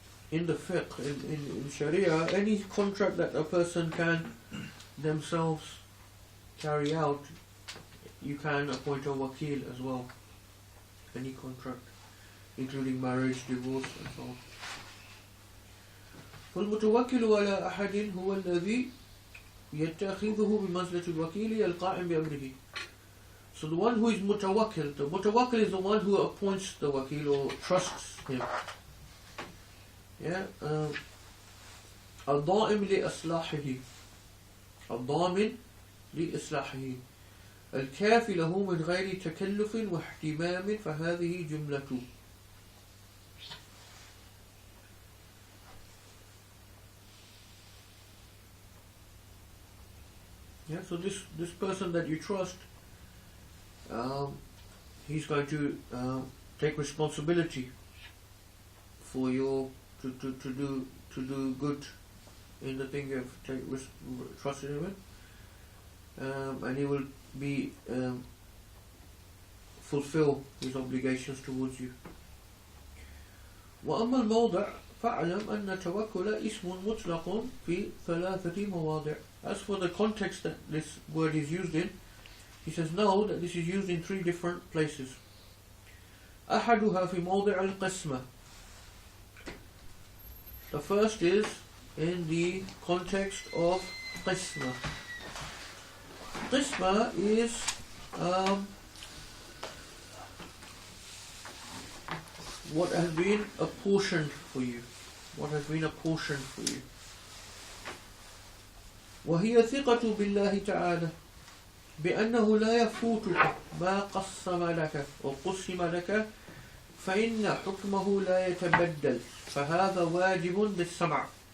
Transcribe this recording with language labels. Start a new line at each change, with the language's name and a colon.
English: in the fiqh, in Sharia, any contract that a person can themselves carry out, you can appoint a wakil as well. Any contract, including marriage, divorce, and so on.
Arabic: فالمتوكل على أحد هو الذي يتخذه بمنزلة الوكيل القائم بأمره.
English: So the one who is mutawakkil, the mutawakkil is the one who appoints the wakil or trusts him.
Arabic: Yeah. الضامن لإصلاحه. الضامن لإصلاحه. الكافي له من غير تكلف واهتمام فهذه جملة.
English: Yeah, so this person that you trust, he's going to take responsibility for your to do good in the thing you have trusted him in, and he will be fulfill his obligations towards you.
Arabic: وأما الموضع فاعلم أن التوكل اسم مطلق في ثلاثة مواضع.
English: As for the context that this word is used in, he says no, that this is used in 3 different places.
Arabic: أحدها في موضع القسمة.
English: The first is in the context of qisma. Qisma is what has been apportioned for you. What has been apportioned for you.
Arabic: وهي ثقة بالله تعالى بأنه لا يفوتك ما قسم لك وقسم لك فإن حكمه لا يتبدل فهذا واجب بالسمع.